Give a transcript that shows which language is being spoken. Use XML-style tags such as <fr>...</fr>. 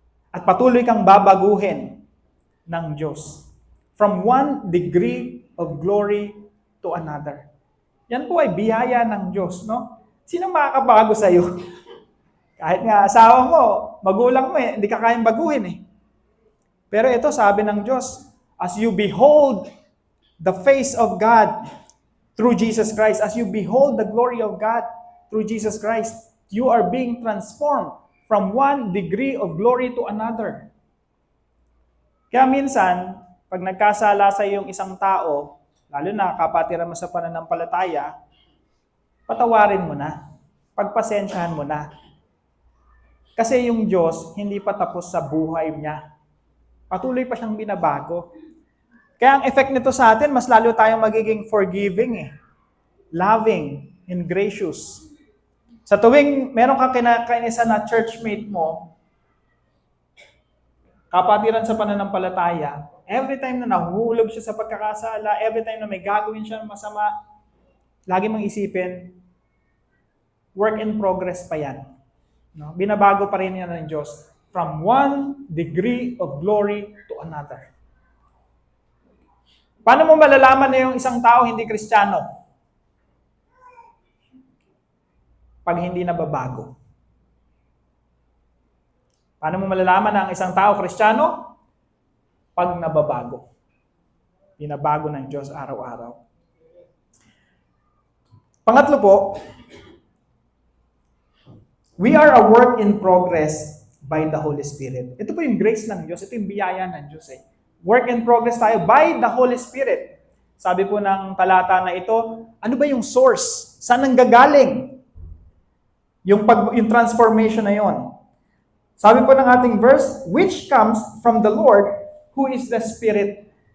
<tl>At patuloy kang babaguhin ng Diyos.</tl> <en>From one degree of glory to another.</en> <tl>Yan po ay biyaya ng Diyos, no? Sino makakabago sa iyo? Kahit nga asawa mo, magulang mo hindi ka kayang baguhin Pero ito sabi ng Diyos,</tl> <en>as you behold the face of God through Jesus Christ, as you behold the glory of God through Jesus Christ, you are being transformed from one degree of glory to another.</en> <tl>Kaya minsan, pag nagkasala sa iyong isang tao, lalo na kapatiran mo sa pananampalataya, patawarin mo na. Pagpasensyahan mo na. Kasi yung Diyos, hindi pa tapos sa buhay niya. Patuloy pa siyang binabago. Kaya ang effect nito sa atin, mas lalo tayong magiging</tl> <en>forgiving loving and gracious.</en> <tl>Sa tuwing meron kang kinakainisan na churchmate mo, kapatiran sa pananampalataya, every time na nahuhulog siya sa pagkakasala, every time na may gagawin siya masama, lagi mong isipin,</tl> <en>work in progress</en> <tl>pa yan. No? Binabago pa rin yan ng Diyos</tl> <en>from one degree of glory to another.</en> <tl>Paano mo malalaman na yung isang tao hindi Kristiyano? Pag hindi nababago. Paano mo malalaman na ang isang tao Kristiyano? Pag nababago. Binabago ng Diyos araw-araw. Pangatlo po,</tl> <en>we are a work in progress by the Holy Spirit.</en> <tl>Ito po yung grace ng Diyos. Ito yung biyaya ng Diyos</tl> <en>Work in progress</en> <tl>tayo by the Holy Spirit. Sabi po ng talata na ito, ano ba yung source? Saan nanggagaling? Yung transformation na yon. Sabi po ng ating verse,</tl> <en>which comes from the Lord, who is the Spirit.</en>